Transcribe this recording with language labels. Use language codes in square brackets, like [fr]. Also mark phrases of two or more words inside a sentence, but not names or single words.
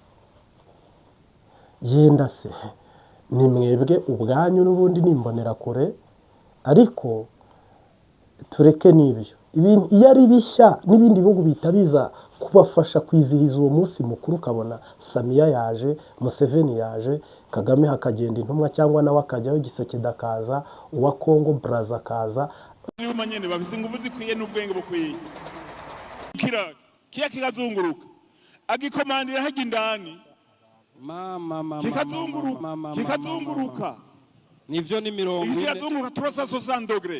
[rw] Yenda se ni mwebwe ubwanyu n'ubundi nimbonera kure, ariko tureke n'ibyo. Ibintu iyo ari bishya n'ibindi bihugu bitabiza kubafasha kwizihiza uwo munsi mukuru, ukabona Samia yaje, Museveni yaje, Kagame hakagenda intumwa cyangwa nawe akajyaho, Gisekedi akaza, uwa Congo Brazza akaza. [rn] Yuma nyene bafise ingufu zikwiye n'ubwenge bukwiye. Kiya kikazunguruka agikomandira haje indani kikazunguruka nivyo ni 40 kikazunguruka 360 degrés.